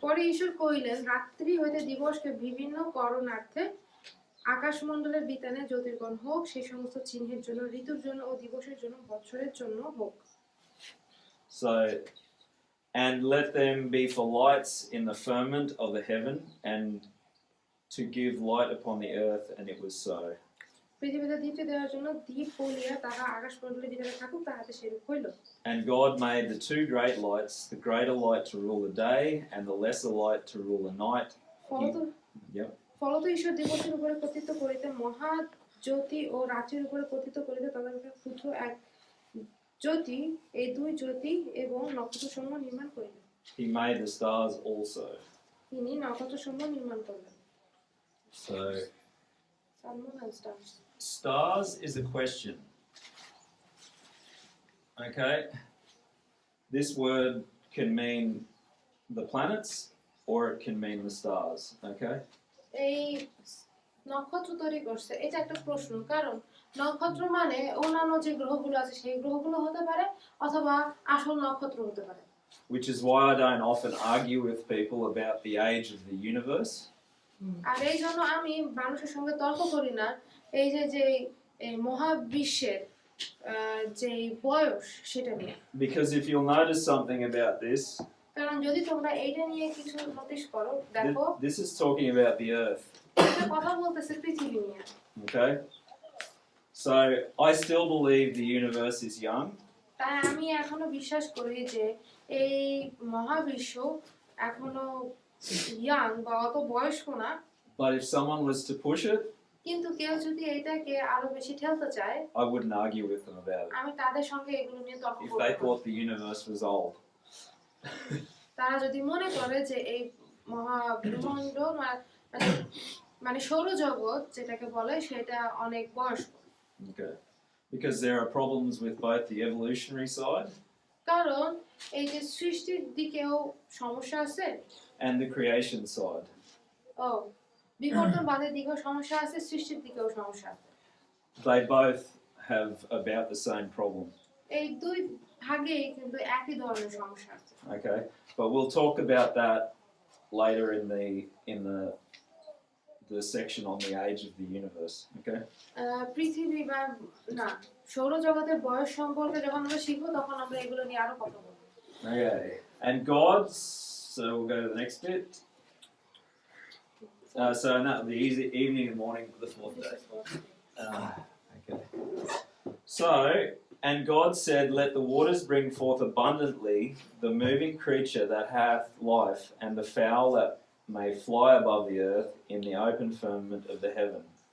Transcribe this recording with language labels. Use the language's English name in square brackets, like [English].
[Bangla] পরে ঈশ্বর কহিলেন রাত্রি হইতে দিবসকে বিভিন্ন করণার্থে আকাশমণ্ডলের বিতানে জ্যোতির্গণ হোক, সেই সমস্ত চিহ্নের জন্য, ঋতুর জন্য ও দিবসের জন্য, বৎসরের জন্য হোক। [English] So, and let them be for lights in the firmament of the heaven, and to give light upon the earth, and it was so. [Bangla] পৃথিবীতে দীপ্তি দেওয়ার জন্য দ্বীপ বলিয়া তাহা আকাশমণ্ডলের ভিতরে থাকুক, তাহাতে সেরূপ হইল। [English] And God made the two great lights, the greater light to rule the day, and the lesser light to rule the night. Yep. [Bangla] ফলত ঈশ্বর দিবসের উপরে কর্তৃত্ব করিতে, মহা জ্যোতি ও রাত্রির উপরে কর্তৃত্ব করিতে, তথাপি ক্ষুদ্র এক জ্যোতি, এই দুই জ্যোতি এবং নক্ষত্রসমূহ নির্মাণ করিলেন। [English] He made the stars also. [Bangla] তিনি নক্ষত্রসমূহ নির্মাণ করলেন। [English] So, Sun, moon and stars. stars is a question. Okay? This word can mean the planets or it can mean the stars. Okay? [Bangla] এই নক্ষত্র তৈরি করছে, এটা একটা প্রশ্ন, কারণ নক্ষত্র মানে অন্যান্য যে গ্রহগুলো আছে সেই গ্রহগুলো হতে পারে, অথবা আসল নক্ষত্র হতে পারে। [English] Which is why I don't often argue with people about the age of the universe. [Bangla] আর এই জন্য আমি মানুষের সঙ্গে তর্ক করি না এই যে এই মহাবিশ্বের যে বয়স সেটা নিয়ে। [English] Because if you'll notice something about this, [Bangla] কারণ যদি তোমরা এইটা নিয়ে কিছু নোটিস করো, দেখো [English] this is talking about the earth. [Bangla] এটা কথা বলতেছে পৃথিবী নিয়ে। [English] Okay? So I still believe the universe is young, [Bangla] তাই আমি এখনো বিশ্বাস করি যে এই মহাবিশ্ব এখনো ইয়াং বা অত বয়স্ক না। [English] but if someone was to push it, [Bangla] কিন্তু কেউ যদি এটাকে আরো বেশি ঠেলতে চায়, [English] I wouldn't argue with them about it. [Bangla] আমি তাদের সঙ্গে এগুলো নিয়ে তর্ক [English] If [Bangla] করব [English] they [Bangla] না। [English] thought the universe was old, [Bangla] তারা যদি মনে করে যে এই মহাব্রহ্মাণ্ড মানে মানে সৌরজগৎ যেটাকে বলে সেটা অনেক বয়স্ক, [English] okay, because there are problems with both the evolutionary side [Bangla] কারণ এই যে সৃষ্টির দিকেও সমস্যা আছে, [English] and the creation side. [Bangla] ও বিবর্তনবাদের দিকেও সমস্যা আছে, সৃষ্টির দিকেও সমস্যা আছে। [English] They both have about the same problem. [Bangla] এই দুই ভাগেই কিন্তু একই ধরনের সমস্যা আছে। [English] Okay, but we'll talk about that later in the section on the age of the universe. Okay. [Bangla] পৃথিবী বা না সৌরজগতের বয়স সম্পর্কে যখন আমরা শিখবো তখন আমরা এগুলো নিয়ে আরো কথা বলবো। [English] Okay, and God's. So we'll go to the next bit. So no, the evening and morning of the fourth day. Okay. So, and God said, "Let the waters bring forth abundantly the moving creature that hath life, and the fowl that may fly above the earth in the open firmament of the heaven."